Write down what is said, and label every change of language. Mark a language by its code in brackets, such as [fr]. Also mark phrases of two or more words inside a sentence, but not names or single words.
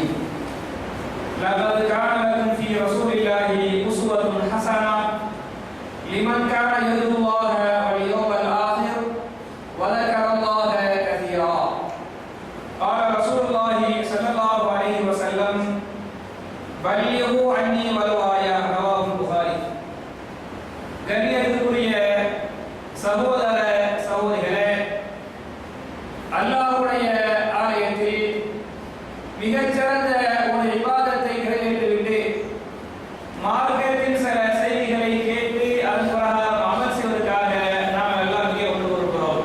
[ar] لقد كان لكم في رسول الله أسوة حسنة لمن كان يرجو الله واليوم الآخر وذكر الله كثيرا. قال رسول الله صلى الله عليه وسلم بلغوا عني ولو آية. رواه البخاري. [ta] கண்ணியத்துக்குரிய சகோதர சகோதரிகளே, அல்லாஹ்வுடைய ஆலயத்தில் மிகச்சிறந்த ஒரு இபாதத்தை நிறைவேற்றிவிட்டு மார்க்கத்தின் சில செய்திகளை கேட்டு அதன் பிரகாரம் அமல் செய்வதற்காக நாம் எல்லாம் இங்கே ஒன்று கொடுக்கிறோம்.